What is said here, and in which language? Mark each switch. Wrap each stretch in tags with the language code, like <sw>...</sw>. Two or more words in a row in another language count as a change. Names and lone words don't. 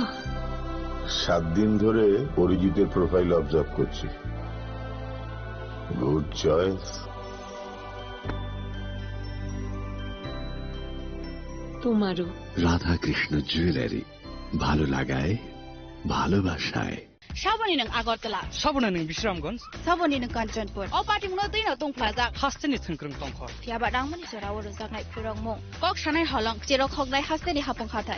<bn>7 দিন ধরে অরিজিতের প্রোফাইল অবজার্ভ করছি।</bn> <en>good choice.</en> <bn>তোমারও। রাধা কৃষ্ণ জুয়েলারি, ভালো লাগায় ভালোবাসায়।</bn> <trp>Saboni nang Agartala. Saboni nang Bisramganj. Saboni nang Kanchanpur. O party mo na tino tong plaza. Hasteni thengkrong tongkhor. Fiaba dangmani sorawo rozak nai phurong mo. Kok sanai halong jerok hognai hasteni hapong khatai.</trp>